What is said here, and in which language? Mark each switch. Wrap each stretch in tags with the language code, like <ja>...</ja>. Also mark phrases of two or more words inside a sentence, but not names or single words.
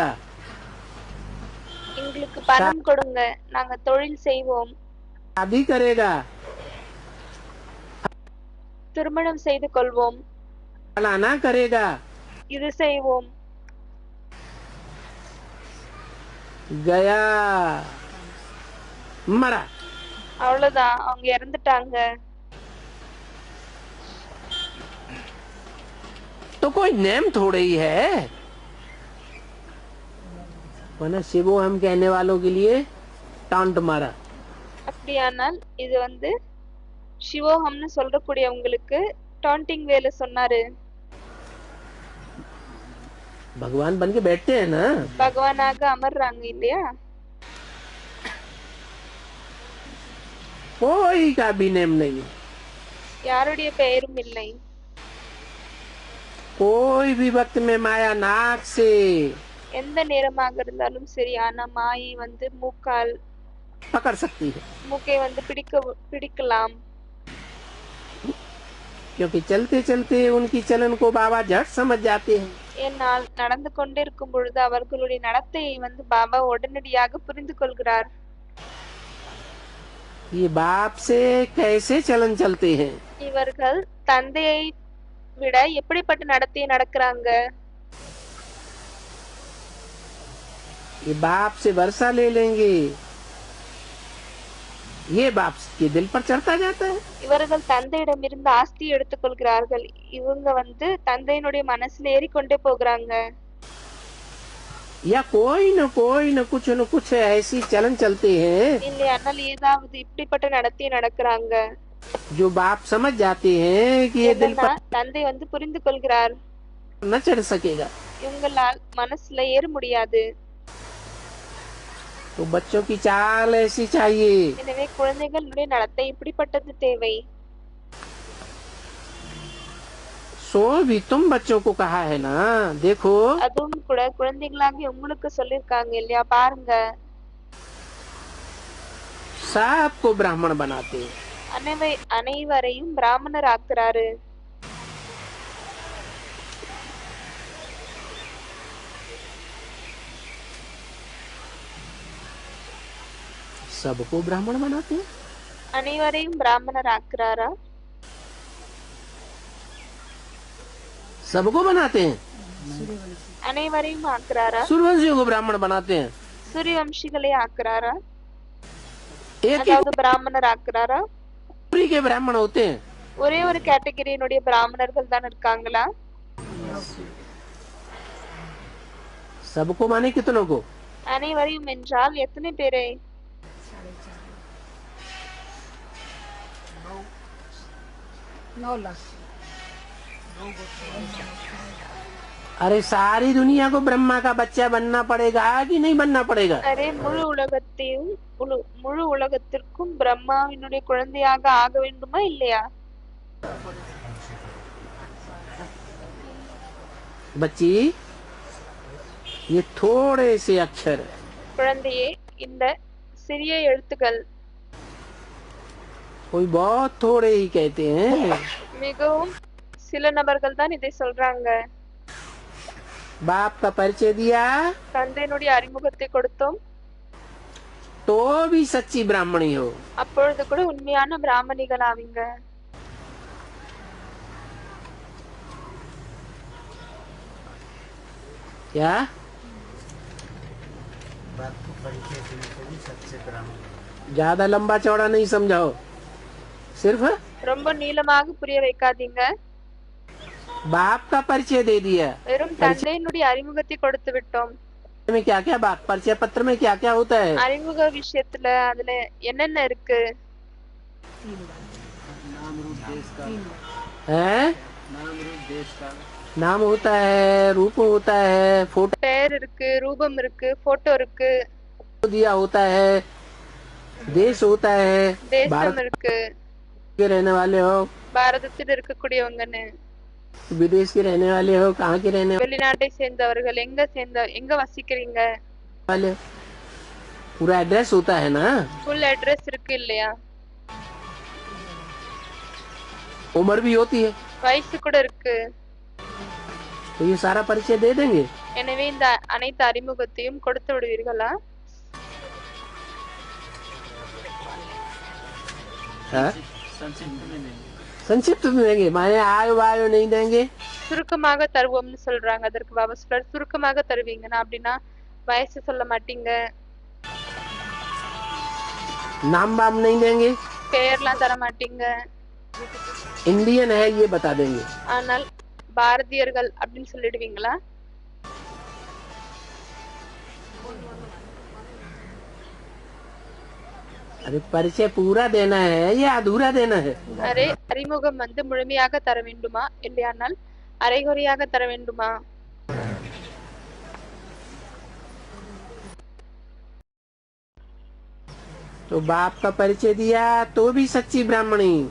<ta>எங்களுக்கு பணம் கொடுங்க, நாங்க தொழில் செய்வோம்.</ta> <hi>शादी करेगा।</hi> <ta>திருமணம் செய்து கொள்வோம்.</ta> <hi>फलाना करेगा।</hi> <ta>இது செய்வோம்.</ta> <hi>गया। मरा।</hi> <ta>அவ்வளவுதான், அவங்க இறந்துட்டாங்க.</ta> <hi>तो कोई नेम थोड़े ही है। वरना शिवो हम कहने वालों के लिए टांट मारा।</hi> <ta>அப்படியானால் இது வந்து சிவோகம்னு சொல்லக்கூடியவங்களுக்கு டாண்டிங் வேலை சொன்னாரு.</ta> <hi>भगवान बन के बैठते हैं ना।</hi> <ta>பகவானாக அமர்றாங்க இல்லையா?</ta> <hi>कोई का भी नेम नहीं।</hi> <ta>யாருடைய பெயரும் இல்லை.</ta> <hi>कोई भी वक्त में माया नाक से</hi> <ta>எந்த நேரமாக இருந்தாலும் சரி, ஆனா மாயை வந்து மூக்கால்</ta> <hi>पकड़ सकती है।</hi> <ta>மூக்கை வந்து பிடிக்கலாம்.</ta> <hi>क्योंकि चलते चलते उनकी चलन को बाबा झट समझ जाते हैं।</hi> <ta>ஏனால் நடந்து கொண்டிருக்கும் பொழுது அவர்களுடைய நடத்தையை வந்து பாபா உடனடியாக புரிந்து கொள்கிறார்.</ta> <hi>ये बाप से कैसे चलन चलते हैं।</hi> <ta>இவர்கள் தந்தையை விட எப்படிப்பட்ட நடத்தையை நடக்கிறாங்க.</ta> <hi>ये बाप से वर्षा ले लेंगे, ये बाप के दिल पर चढ़ता जाता है।</hi> <ta>இவர்கள் தந்தையிடம் இருந்து ஆஸ்தியை எடுத்துக்கொள்கிறார்கள். இவங்க வந்து தந்தையினுடைய மனசுல ஏறிக்கொண்டே போகிறாங்க.</ta> <hi>या कोई न कुछ ऐसी चलन चलते हैं</hi> <ta>இல்லையானால் ஏதாவது இப்படிப்பட்ட நடத்தையை நடக்கிறாங்க.</ta> <hi>जो बाप समझ जाते हैं कि ये दिल पर</hi> <ta>தந்தை வந்து புரிந்து கொள்கிறார்,</ta> <hi>न चढ़ सकेगा।</hi> <ta>இவங்களால் மனசுல ஏற முடியாது.</ta> <hi>तो बच्चों की चाल ऐसी चाहिए।</hi> <ta>எனவே குழந்தைகளுடைய நடத்தை இப்படிப்பட்டது தேவை.</ta> <hi>सो भी तुम बच्चों को कहा है ना, देखो</hi> <ta>அதுவும் கூட குழந்தைகளாகி உங்களுக்கு சொல்லிருக்காங்க இல்லையா? பாருங்க,</ta> <hi>सबको ब्राह्मण बनाते।</hi> <ta>அனைவரையும் பிராமணர் ஆக்குறாரு.</ta> <hi>सबको ब्राह्मण बनाते हैं।</hi> <ta>அனைவரையும் பிராமணர் ஆக்குறாரா?</ta> <hi>सबको बनाते हैं।</hi> <ta>அனைவரையும் ஆக்குறாரா?</ta> <hi>सूर्यवंशियों को ब्राह्मण बनाते हैं।</hi> <ta>சூரியவம்சிகளை ஆக்குறாரா?</ta> <hi>एक</hi> <ta>அதாவது பிராமணர் ஆக்குறாரா?</ta> <hi>ही के ब्राह्मण होते हैं।</hi> <ta>ஒரே ஒரு கேட்டகரியினுடைய பிராமணர்கள் தான் இருக்காங்களா?</ta> <hi>सबको माने कितनों को?</hi> <ta>அனைவரையும் என்றால் எத்தனை பேரை?</ta> <hi>9 लाख। अरे सारी दुनिया को ब्रह्मा का बच्चा बनना पड़ेगा कि नहीं बनना पड़ेगा?</hi> <ta>அரே முழு உலகத்திற்கும் பிரம்மாவினுடைய குழந்தையாக ஆக வேண்டுமா இல்லையா?</ta> <hi>बच्ची, ये थोड़े से अक्षर है।</hi> <ta>குழந்தையே, இந்த சிறிய எழுத்துக்கள்</ta> <hi>कोई बहुत थोड़े ही कहते हैं।</hi> <ta>மிகவும் சில நபர்கள் தான் இதை சொல்றாங்க.</ta> <hi>बाप का परिचय दिया</hi> <ta>தந்தையினுடைய அறிமுகத்தை கொடுத்தோம்,</ta> <hi>तो भी सच्ची ब्राह्मणी हो।</hi> <ta>அப்பொழுது கூட உண்மையான பிராமணிகள் ஆவீங்க.</ta> <hi>क्या? बाप को परिचय देने से भी सच्चे ब्राह्मण। ज्यादा लंबा चौड़ा नहीं समझाओ, सिर्फ</hi> <ta>ரொம்ப நீளமாக புரிய வைக்காதீங்க.</ta> <hi>बाप का परिचय दे दिया।</hi> <ta>வெறும் தந்தையினுடைய அறிமுகத்தை கொடுத்து விட்டோம்.</ta> <hi>में क्या क्या बात, परिचय पत्र में क्या क्या होता है?</hi> <ta>அறிமுக விஷயத்துல அதுல என்னென்ன இருக்கு?</ta> <hi>हैं? नाम होता है, रूप होता है, फोटो</hi> <ta>பெயர் இருக்கு, ரூபம் இருக்கு, போட்டோ இருக்கு,</ta> <hi>दिया होता है, देश होता है,</hi> <ta>தேசம் भारत இருக்கு,</ta> <hi>के रहने वाले हो,</hi> <ta>பாரதத்தில் இருக்கக்கூடியவங்கன்னு,</ta> <hi>विदेश के रहने वाले हो, कहाँ के रहने</hi> <ta>வெளிநாட்டை சேர்ந்தவர்கள், எங்க வசிக்கிறீங்க,</ta> <hi>वाले हो? पूरा एड्रेस होता है ना।</hi> <en>full address</en> <ta>இருக்கு இல்லையா?</ta> <hi>उम्र भी होती है,</hi> <ta>வயசு கூட இருக்கு.</ta> <hi>तो ये सारा परिचय दे देंगे।</hi> <ta>எனவே இந்த அனைத்து அறிமுகத்தையும் கொடுத்து விடுவீர்களா?</ta> <hi>हाँ? संक्षिप्त में देंगे, माने आयो वायो नहीं देंगे।</hi> <ta>சுருக்கமாக தருவோம்னு சொல்றாங்க. அதற்கு பாபா சொல்றாரு, சுருக்கமாக தருவீங்கன்னா அப்படின்னா வயசு சொல்ல மாட்டீங்க,</ta> <hi>नाम वाम नहीं देंगे,</hi> <ta>பெயர்லாம் தர மாட்டீங்க,</ta> <hi>इंडियन है ये बता देंगे।</hi> <ta>ஆனால் பாரதியர்கள் அப்படின்னு சொல்லிடுவீங்களா?</ta> <hi>अरे परिचय पूरा देना है या अधूरा देना है?</hi> <ta>அரே அறிமுகம் வந்து முழுமையாக தர வேண்டுமா இல்லையானால் அரைகுறையாக தர வேண்டுமா?</ta> <hi>तो बाप का परिचय दिया तो भी सच्ची ब्राह्मणी,</hi>